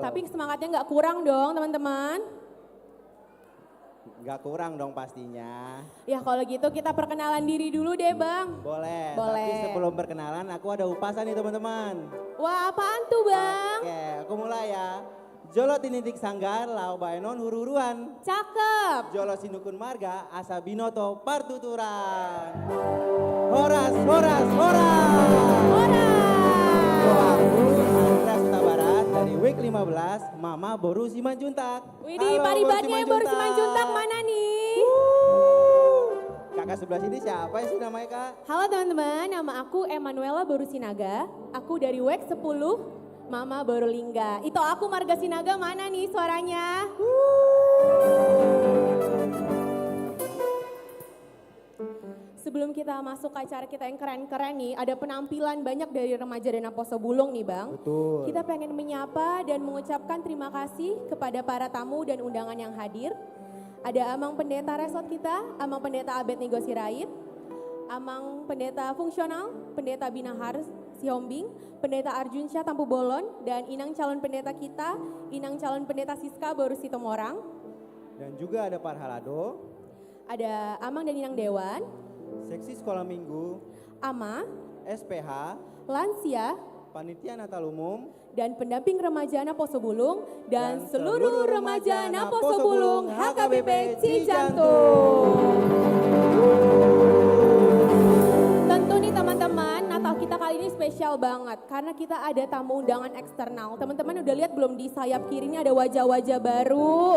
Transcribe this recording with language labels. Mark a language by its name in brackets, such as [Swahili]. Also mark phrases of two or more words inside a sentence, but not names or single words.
[Indonesian] Tapi semangatnya nggak kurang dong teman-teman. Nggak kurang dong pastinya. Ya kalau gitu kita perkenalan diri dulu deh Bang. Boleh. Boleh. Tapi sebelum perkenalan aku ada upasan nih teman-teman. Wah apaan tuh Bang? Oke aku mulai ya. [Batak Toba] Jolo tinitik sanggar lau baenon huru-huruan. [Indonesian] Cakep. [Batak Toba] Jolo sinukun marga asa binoto partuturan. Horas, horas, horas. Horas. [Indonesian] Doaku Andra Suta Barat dari Week 15 Mama Boru Simanjuntak. Widih paribatnya yang baru Simanjuntak mana nih? Kakak sebelah sini siapa sih namanya Kak? Halo teman-teman, nama aku Emanuela Boru Sinaga. Aku dari Week 10 Mama Boru Lingga. Itu aku Marga Sinaga mana nih suaranya? Sebelum kita masuk ke acara kita yang keren-keren nih, ada penampilan banyak dari remaja Dana Posobulung nih Bang. Betul. Kita pengen menyapa dan mengucapkan terima kasih kepada para tamu dan undangan yang hadir. Ada Amang Pendeta Resort kita, Amang Pendeta Abednego Sirait, Amang Pendeta Fungsional, Pendeta Binahar Sihombing, Pendeta Arjunsyah Tampu Bolon, dan Inang calon pendeta kita, Inang calon pendeta Siska Boru Sitomorang. Dan juga ada Parhalado, ada Amang dan Inang Dewan, Seksi Sekolah Minggu, AMA, SPH, Lansia, Panitia Natal Umum, dan pendamping remaja Naposo Bulung, dan seluruh remaja Naposo Bulung HKBP Cijantung. Tentu nih teman-teman, Natal kita kali ini spesial banget karena kita ada tamu undangan eksternal. Teman-teman udah lihat belum di sayap kiri ini ada wajah-wajah baru?